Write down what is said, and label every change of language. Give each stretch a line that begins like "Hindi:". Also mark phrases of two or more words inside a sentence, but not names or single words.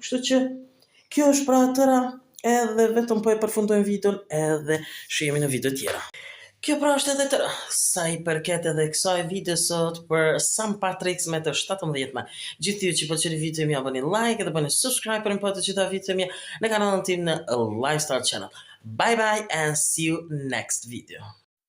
Albanian: Kështu që kjo është pra tëra, edhe vetëm po e përfundojmë videon edhe shihemi në video tjera. Kjo pra është edhe tëra, sa I përket edhe kësaj video sot për St. Patrick's me të 17 maj. Gjithë ju që pëlqeni videon ja bëni like edhe bëni subscribe për më të gjitha videon në kanalin tim në Lifestyle Channel.
English: Bye bye and see you next video.